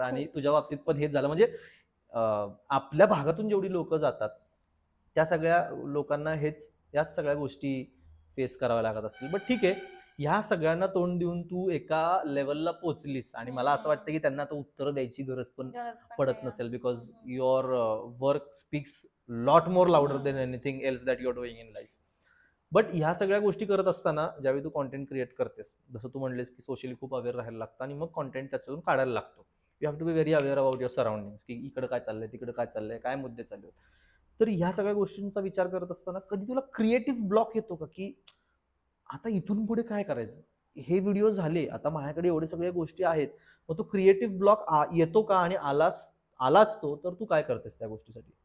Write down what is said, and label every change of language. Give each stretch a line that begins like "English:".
Marathi: आणि तुझ्या बाबतीत पण हेच झालं. म्हणजे आपल्या भागातून जेवढी लोक जातात त्या सगळ्या लोकांना याच सगळ्या गोष्टी फेस कराव्या लागत असतील. बट ठीक आहे, ह्या सगळ्यांना तोंड देऊन तू एका लेवलला पोहोचलीस आणि मला असं वाटतं की त्यांना आता उत्तर द्यायची गरज पण पडत नाही. नसेल,
English: Because your work speaks lot more louder than anything else that you are doing in life.
Marathi: But ह्या सगळ्या गोष्टी करत असताना ज्यावेळी तू कॉन्टेंट क्रिएट करतेस, जसं तू म्हणलेस की सोशली खूप अवेअर राहायला लागतं आणि मग कॉन्टेंट त्याच्यातून काढायला लागतो.
English: you have to be very aware about your surroundings,
Marathi: की इकडे काय चाललंय, तिकडे काय चाललंय, काय मुद्दे चालू आहेत. तर ह्या सगळ्या गोष्टींचा विचार करत असताना कधी तुला क्रिएटिव्ह ब्लॉक येतो का, की आता इथून पुढे काय करायचं, हे व्हिडिओ झाले, आता माझ्याकडे एवढे सगळ्या गोष्टी आहेत, मग तो क्रिएटिव्ह ब्लॉक येतो का, आणि आलाच तो तर तू काय करतेस त्या गोष्टीसाठी?